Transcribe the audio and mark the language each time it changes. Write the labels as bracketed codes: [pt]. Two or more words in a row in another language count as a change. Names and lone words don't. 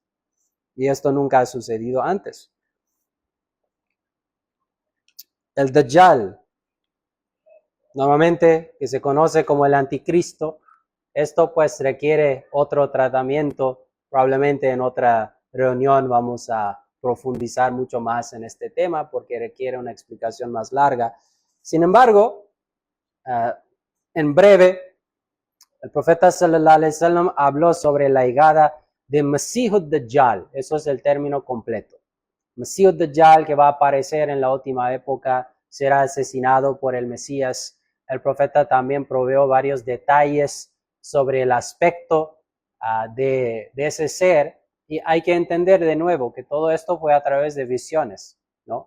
[es] Y esto nunca ha sucedido antes. El Dajjal, normalmente que se conoce como el anticristo, esto pues requiere otro tratamiento. Probablemente en otra reunión vamos a profundizar mucho más en este tema porque requiere una explicación más larga. Sin embargo, en breve, el profeta [ar] صلى الله عليه وسلم [es] habló sobre la llegada de Masih ad-Dajjal. Eso es el término completo. Masih ad-Dajjal, que va a aparecer en la última época, será asesinado por el Mesías. El profeta también proveyó varios detalles sobre el aspecto de ese ser, y hay que entender de nuevo que todo esto fue a través de visiones, ¿no?